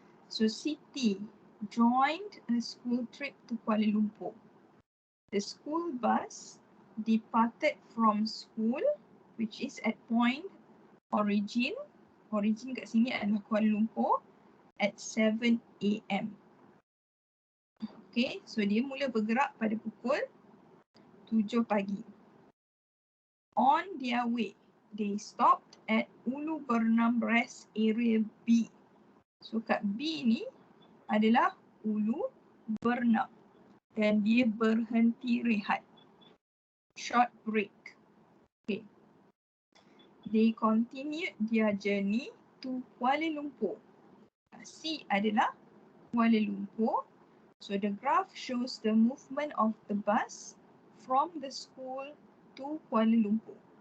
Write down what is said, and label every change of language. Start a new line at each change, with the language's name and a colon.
English: So Siti joined a school trip to Kuala Lumpur. The school bus departed from school, which is at point origin.
Malay: Origin kat sini adalah Kuala Lumpur
English: at 7 AM.
Malay: Okay, so dia mula bergerak pada pukul 7 pagi.
English: On their way, they stopped at Ulu Bernam Rest Area B.
Malay: So kat B ni adalah Ulu Bernam dan dia berhenti rehat.
English: Short break. Okay. They continued their journey to Kuala Lumpur.
Malay: C adalah
English: Kuala Lumpur. So the graph shows the movement of the bus from the school to Kuala Lumpur.